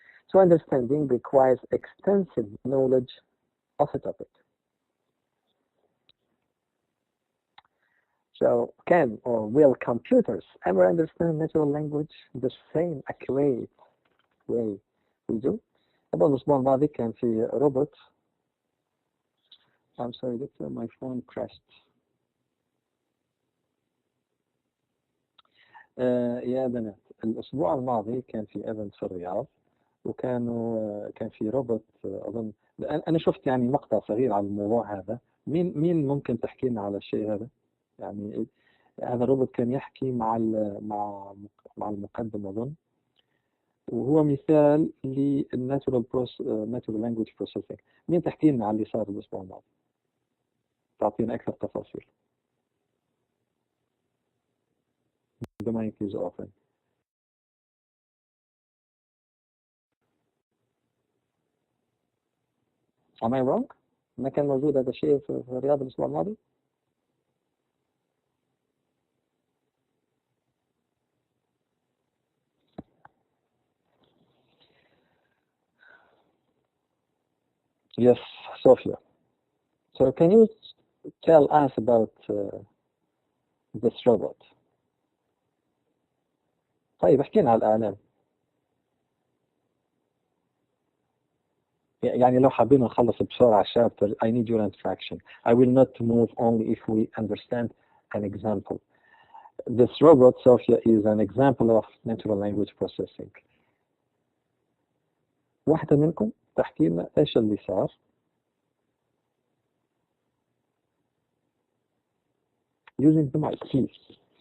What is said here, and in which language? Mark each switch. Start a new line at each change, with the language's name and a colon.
English: So understanding requires extensive knowledge of a topic. So can or will computers ever understand natural language the same accurate way we do?
Arabic: قبل الأسبوع الماضي كان في روبوت.
English: I'm sorry, my phone crashed.
Arabic: يا بنات الأسبوع الماضي كان في ايفنت في الرياض كان في روبوت اظن انا شفت يعني مقطع صغير على الموضوع هذا. مين ممكن تحكي لنا على الشيء هذا؟ يعني هذا الروبوت كان يحكي مع المقدم اظن، وهو مثال
English: للناتورال language processing.
Arabic: مين تحكي لنا على اللي صار الاسبوع الماضي؟ تعطينا اكثر تفاصيل.
English: The mic is open. Am I wrong؟
Arabic: ما كان موجود هذا الشيء في الرياض الأسبوع الماضي؟
English: Yes, Sophia. So can you tell us about this robot?
Arabic: طيب احكينا على الإعلان. يعني لو حابين نخلص بسرعة
English: chapter, I need your interaction. I will not move only if we understand an example. this robot Sophia is an example of natural language processing.
Arabic: واحدة منكم تحكي لنا ايش اللي صار.
English: Using the mic, please.